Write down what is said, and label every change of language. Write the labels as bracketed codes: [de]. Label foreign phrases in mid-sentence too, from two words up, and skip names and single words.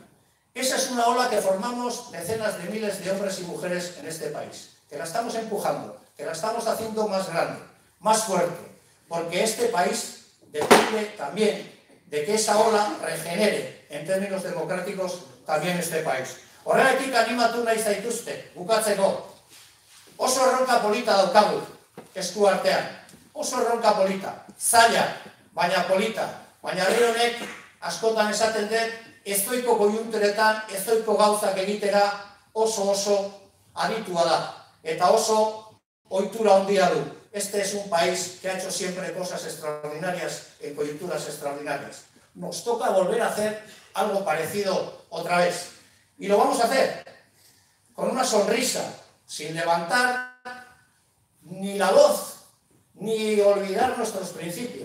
[es] Esa es una ola que formamos decenas de miles de hombres y mujeres en este país, que la estamos empujando, que la estamos haciendo más grande, más fuerte, porque este país depende también de que esa ola regenere en términos democráticos también este país. [eu] Horregatik animatu nahi zaituzte, bukatzeko, oso erronka polita daukagu esku artean, oso erronka polita, zaila, baina polita, baina herri honek askotan esaten dut, ezoiko koiunturetan, ezoiko gauzak egitera oso aditua da, eta oso ohitura handia du. [es] Este es un país que ha hecho siempre cosas extraordinarias en coyunturas extraordinarias. Nos toca volver a hacer algo parecido otra vez. Y lo vamos a hacer con una sonrisa, sin levantar ni la voz, ni olvidar nuestros principios.